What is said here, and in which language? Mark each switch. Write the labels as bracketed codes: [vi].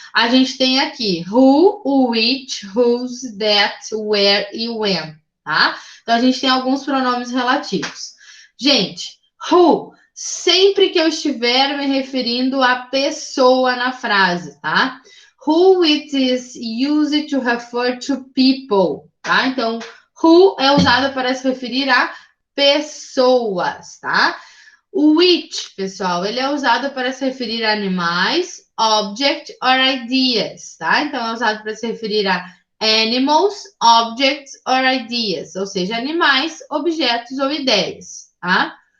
[pt] A gente tem aqui who, which, whose, that, where e when, tá? Então, a gente tem alguns pronomes relativos. Gente, who, sempre que eu estiver me referindo à pessoa na frase, tá? [en] Who it is used to refer to people, tá? [pt] Então, who é usado para se referir a pessoas, tá? O which, pessoal, ele é usado para se referir a animais, [en] object or ideas, [pt] tá? Então, é usado para se referir a [en] animals, objects or ideas, [pt] ou seja, animais, objetos ou ideias, tá?